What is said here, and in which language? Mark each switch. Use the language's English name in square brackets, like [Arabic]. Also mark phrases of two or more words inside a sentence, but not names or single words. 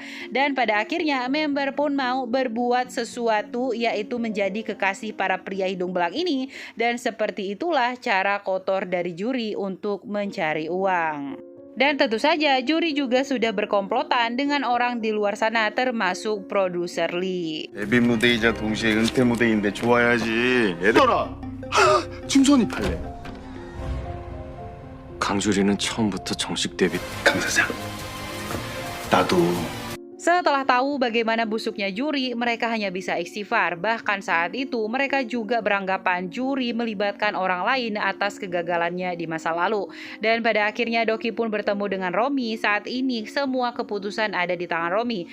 [Indonesian] Dan pada akhirnya member pun mau berbuat sesuatu, yaitu menjadi kekasih para pria hidung belang ini. Dan seperti itulah cara kotor dari juri untuk mencari uang. Dan tentu saja juri juga sudah berkomplotan dengan orang di luar sana termasuk produser Lee. [Korean] 데뷔 무대이자 동시에 은퇴 무대인데 좋아야지. 얘들아, 중선이 팔래. 강주리는 처음부터 정식 데뷔. 강 사장. 나도. [Indonesian] Setelah tahu bagaimana busuknya juri, mereka hanya bisa istighfar. Bahkan saat itu mereka juga beranggapan juri melibatkan orang lain atas kegagalannya di masa lalu. Dan pada akhirnya Dogi pun bertemu dengan Romi. Saat ini semua keputusan ada di tangan Romi.